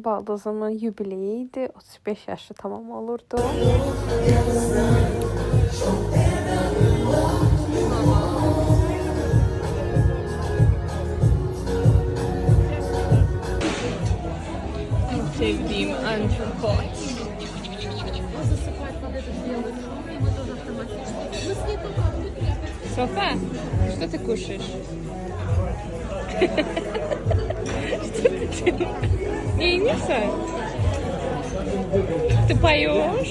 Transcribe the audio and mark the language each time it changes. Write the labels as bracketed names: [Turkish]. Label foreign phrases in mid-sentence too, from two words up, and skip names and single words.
[Azerbaijani] Baldızımın yubileyi idi, 35 yaşı tamam olurdu. [Turkish] En sevdiğim antrikot. [Russian] Софа, что ты кушаешь? Что ты делаешь? Нейниса? Ты поешь?